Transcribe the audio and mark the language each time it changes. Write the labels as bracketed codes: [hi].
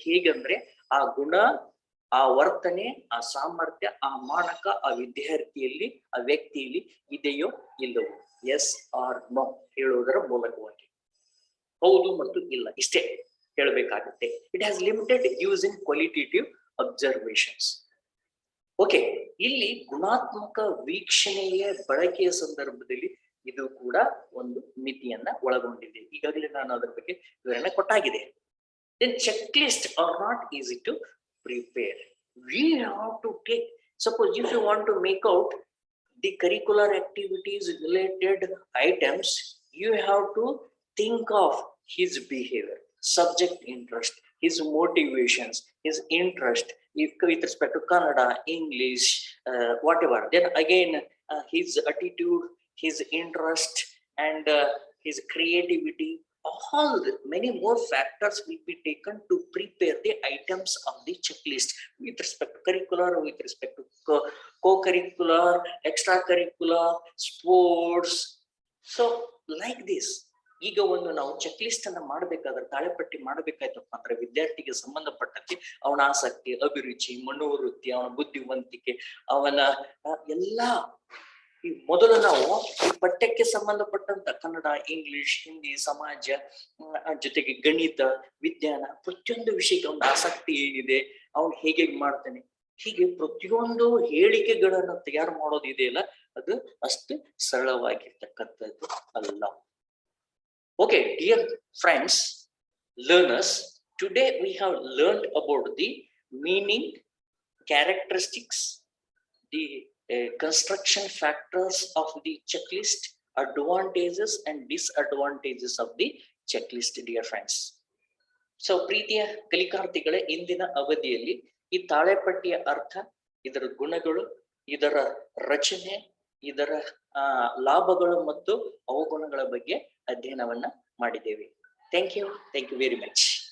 [kn] ಹೇಗಂದ್ರೆ ಆ ಗುಣ, ಆ ವರ್ತನೆ, ಆ ಸಾಮರ್ಥ್ಯ, ಆ ಮಾನಕ ಆ ವಿದ್ಯಾರ್ಥಿಯಲ್ಲಿ, ಆ ವ್ಯಕ್ತಿಯಲ್ಲಿ ಇದೆಯೋ ಇಲ್ಲವೋ, [en] yes or no [kn] ಹೇಳುವುದರ ಮೂಲಕವಾಗಿ, ಹೌದು ಮತ್ತು ಇಲ್ಲ ಇಷ್ಟೇ ಹೇಳಬೇಕಾಗುತ್ತೆ. [en] It has limited use in qualitative observations. [kn] Okay, ಇಲ್ಲಿ ಗುಣಾತ್ಮಕ ವೀಕ್ಷಣೆಯ ಬಳಕೆಯ ಸಂದರ್ಭದಲ್ಲಿ ಇದು ಕೂಡ ಒಂದು ಮಿತಿಯನ್ನ ಒಳಗೊಂಡಿದೆ. ಈಗಾಗಲೇ ನಾನು ಅದರ ಬಗ್ಗೆ ವಿವರಣೆ ಕೊಟ್ಟಾಗಿದೆ. [en] Then checklists are not easy to prepare. We have to take, suppose if you want to make out the curricular activities related items, you have to think of his behavior, subject interest, his motivations, his interest with respect to Kannada, English, whatever. Then again, his attitude, his interest, and his creativity. All many more factors will be taken to prepare the items of the checklist with respect to curricular, with respect to co-curricular, extracurricular, sports. So like this, [kn] ಈಗ ಒಂದು ನಾವು check list ಅನ್ನ ಮಾಡಬೇಕಾದ್ರೆ, ತಾಳೆಪಟ್ಟಿ ಮಾಡಬೇಕಾಯ್ತಪ್ಪ ಅಂದ್ರೆ ವಿದ್ಯಾರ್ಥಿಗೆ ಸಂಬಂಧಪಟ್ಟಂತೆ ಅವನ ಆಸಕ್ತಿ, ಅಭಿರುಚಿ, ಮನೋವೃತ್ತಿ, ಅವನ ಬುದ್ಧಿವಂತಿಕೆ, ಅವನ ಎಲ್ಲಾ ಈ ಮೊದಲು ನಾವು ಈ ಪಠ್ಯಕ್ಕೆ ಸಂಬಂಧಪಟ್ಟಂತ ಕನ್ನಡ, ಇಂಗ್ಲಿಷ್, ಹಿಂದಿ, ಸಮಾಜ, ಜೊತೆಗೆ ಗಣಿತ, ವಿಜ್ಞಾನ, ಪ್ರತಿಯೊಂದು ವಿಷಯಕ್ಕೆ ಒಂದು ಆಸಕ್ತಿ ಏನಿದೆ, ಅವನು ಹೇಗೆ ಮಾಡ್ತಾನೆ, ಹೀಗೆ ಪ್ರತಿಯೊಂದು ಹೇಳಿಕೆಗಳನ್ನು ತಯಾರು ಮಾಡೋದು ಇದೆಯಲ್ಲ, ಅದು ಅಷ್ಟು ಸರಳವಾಗಿರ್ತಕ್ಕಂಥದ್ದು ಅಲ್ಲ. [en] Okay, dear friends, learners, today we have learned about the meaning, characteristics, the construction factors of the checklist, advantages and disadvantages of the checklist, dear friends. [kn] So ಪ್ರೀತಿಯ ಕಲಿಕಾರ್ಥಿಗಳೇ, ಇಂದಿನ ಅವಧಿಯಲ್ಲಿ ಈ ತಾಳೆಪಟ್ಟಿಯ ಅರ್ಥ, ಇದರ ಗುಣಗಳು, ಇದರ ರಚನೆ, ಇದರ ಲಾಭಗಳು ಮತ್ತು ಅವಗುಣಗಳ ಬಗ್ಗೆ ಅಧ್ಯಯನವನ್ನ ಮಾಡಿದ್ದೇವೆ. [en] Thank you very much.